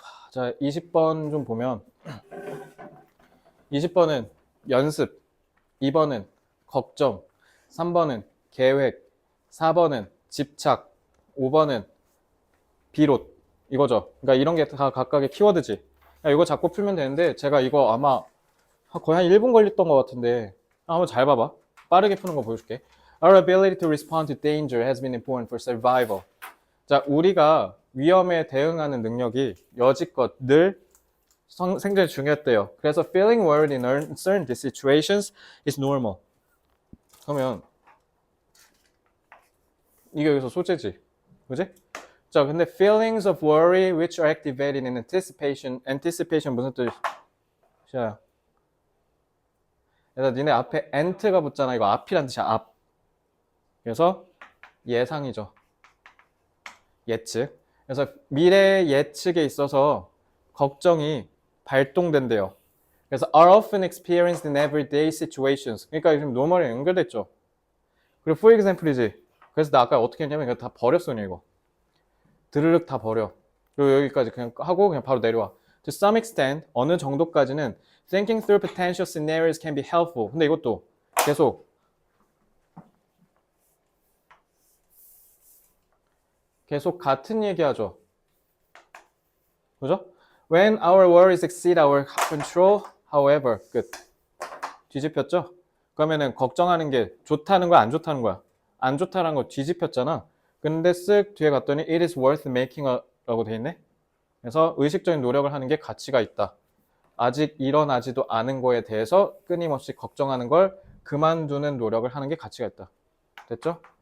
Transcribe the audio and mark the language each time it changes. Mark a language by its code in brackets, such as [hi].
[ko] 자, 20번 좀 보면 20번은 연습, 2번은 걱정, 3번은 계획, 4번은 집착, 5번은 비롯 이거죠. 그러니까 이런 게 다 각각의 키워드지. 이거 잡고 풀면 되는데 제가 이거 아마 거의 한 1분 걸렸던 것 같은데 한번 잘 봐봐. 빠르게 푸는 거 보여줄게. [en] Our ability to respond to danger has been important for survival. [ko] 자, 우리가 위험에 대응하는 능력이 여지껏 늘 생존에 중요했대요. 그래서 [en] feeling worried in certain situations is normal. [ko] 그러면 이게 여기서 소재지. 그지? 자, 근데 [en] feelings of worry which are activated in anticipation [ko] 무슨 뜻이야? 그래서 니네 앞에 ant가 붙잖아. 이거 앞이란 뜻이야. 앞. 그래서 예상이죠. 예측. 그래서 미래 예측에 있어서 걱정이 발동된대요. 그래서 [en] are often experienced in everyday situations. [ko] 그러니까 지금 노멀에 연결됐죠. 그리고 [en] for example [ko] 이지. 그래서 나 아까 어떻게 했냐면 이거 다 버렸어, 그냥 이거. 드르륵 다 버려. 그리고 여기까지 그냥 하고 그냥 바로 내려와. [en] To some extent, [ko] 어느 정도까지는 [en] thinking through potential scenarios can be helpful. [ko] 근데 이것도 계속 같은 얘기하죠. 그죠? [en] When our worries exceed our control, however, [ko] 끝. 뒤집혔죠? 그러면은 걱정하는 게 좋다는 거야, 안 좋다는 거야? 안 좋다는 거 뒤집혔잖아. 근데 쓱 뒤에 갔더니 [en] it is worth making [ko] 라고 돼 있네. 그래서 의식적인 노력을 하는 게 가치가 있다. 아직 일어나지도 않은 거에 대해서 끊임없이 걱정하는 걸 그만두는 노력을 하는 게 가치가 있다. 됐죠?